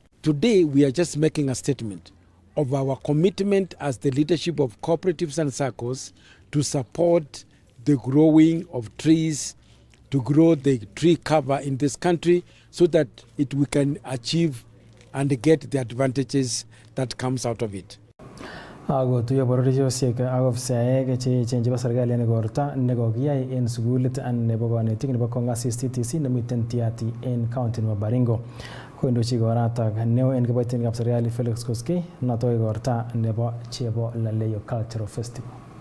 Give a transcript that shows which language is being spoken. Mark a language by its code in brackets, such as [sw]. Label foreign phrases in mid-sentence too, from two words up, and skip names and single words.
[en] Today we are just making a statement of our commitment as the leadership of cooperatives and circles to support the growing of trees, to grow the tree cover in this country so that we can achieve and get the advantages that comes out of it. [kln] Ago tuyo bororisiek ofisiaek che chebo serikali en igorta nekokiyai en sukulit nebo konetik nebo Kongasis TTC nemiten Tiaty en county nebo Baringo. Koindochi igorata neo en kiboitinikab serikali Felix Koskei noto igorta nebo Chebo Laleyo Cultural Festival.